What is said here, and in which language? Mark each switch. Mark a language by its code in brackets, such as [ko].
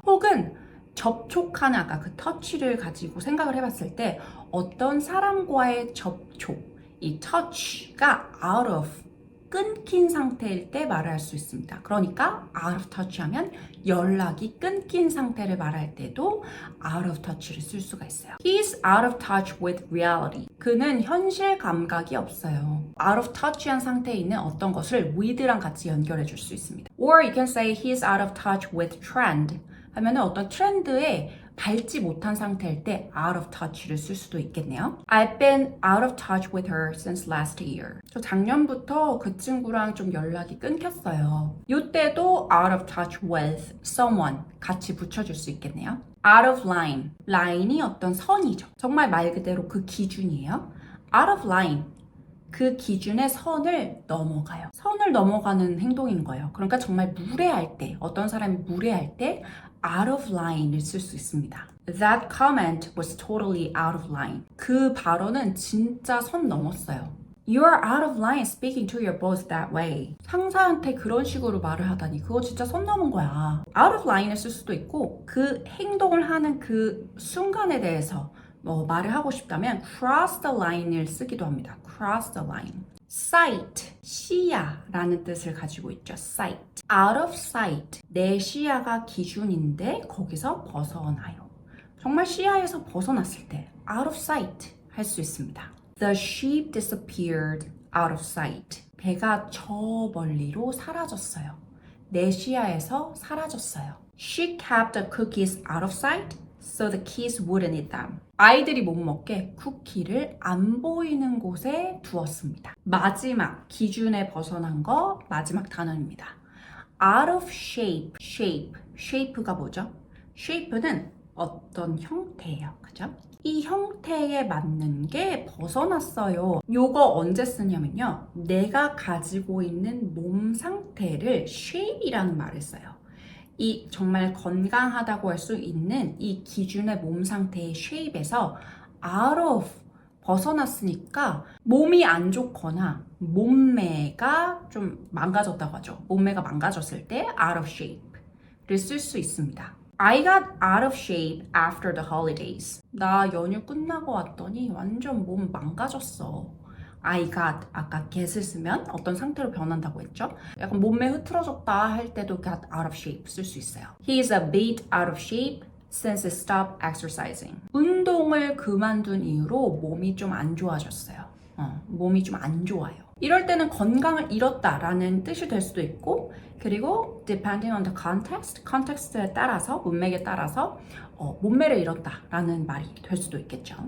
[ko] 혹은 접촉하는 아까 그 터치를 가지고 생각을 해봤을 때 어떤 사람과의 접촉, 이 touch가 out of, 끊긴 상태일 때 말을 할 수 있습니다. 그러니까 out of touch 하면 연락이 끊긴 상태를 말할 때도 out of touch를 쓸 수가 있어요. [en] He's out of touch with reality. [ko] 그는 현실 감각이 없어요. out of touch한 상태에 있는 어떤 것을 with랑 같이 연결해 줄 수 있습니다. [en] Or you can say he's out of touch with trend. [ko] 하면은 어떤 트렌드에 밟지 못한 상태일 때 out of touch를 쓸 수도 있겠네요. [en] I've been out of touch with her since last year. [ko] 저 작년부터 그 친구랑 좀 연락이 끊겼어요. 이때도 [en] out of touch with someone [ko] 같이 붙여줄 수 있겠네요. [en] out of line. [ko] line이 어떤 선이죠. 정말 말 그대로 그 기준이에요. [en] out of line. [ko] 그 기준의 선을 넘어가요. 선을 넘어가는 행동인 거예요. 그러니까 정말 무례할 때, 어떤 사람이 무례할 때 out of line을 쓸 수 있습니다. [en] That comment was totally out of line. [ko] 그 발언은 진짜 선 넘었어요. [en] You're out of line speaking to your boss that way. [ko] 상사한테 그런 식으로 말을 하다니 그거 진짜 선 넘은 거야. out of line을 쓸 수도 있고 그 행동을 하는 그 순간에 대해서 말을 하고 싶다면 [en] cross the line [ko] 을 쓰기도 합니다. [en] cross the line. [ko] sight, 시야라는 뜻을 가지고 있죠. [en] sight. [ko] out of sight, 내 시야가 기준인데 거기서 벗어나요. 정말 시야에서 벗어났을 때 out of sight 할 수 있습니다. [en] The sheep disappeared out of sight. [ko] 배가 저 멀리로 사라졌어요. 내 시야에서 사라졌어요. [en] She kept the cookies out of sight. So the kids wouldn't eat them. [ko] 아이들이 못 먹게 쿠키를 안 보이는 곳에 두었습니다. 마지막 기준에 벗어난 거 마지막 단어입니다. [en] Out of shape, shape가 [ko] 뭐죠? shape는 어떤 형태예요. 그죠? 이 형태에 맞는 게 벗어났어요. 요거 언제 쓰냐면요. 내가 가지고 있는 몸 상태를 shape이라는 말을 써요. 이 정말 건강하다고 할 수 있는 이 기준의 몸 상태의 shape에서 out of 벗어났으니까 몸이 안 좋거나 몸매가 좀 망가졌다고 하죠. 몸매가 망가졌을 때 out of shape를 쓸 수 있습니다. [en] I got out of shape after the holidays. [ko] 나 연휴 끝나고 왔더니 완전 몸 망가졌어. [en] I got, [ko] 아까 get을 쓰면 어떤 상태로 변한다고 했죠? 약간 몸매 흐트러졌다 할 때도 [en] got out of shape [ko] 쓸 수 있어요. [en] He is a bit out of shape since he stopped exercising. [ko] 운동을 그만둔 이후로 몸이 좀 안 좋아졌어요. 몸이 좀 안 좋아요. 이럴 때는 건강을 잃었다라는 뜻이 될 수도 있고 그리고 [en] depending on the context [ko] 에 따라서, 문맥에 따라서 몸매를 잃었다라는 말이 될 수도 있겠죠.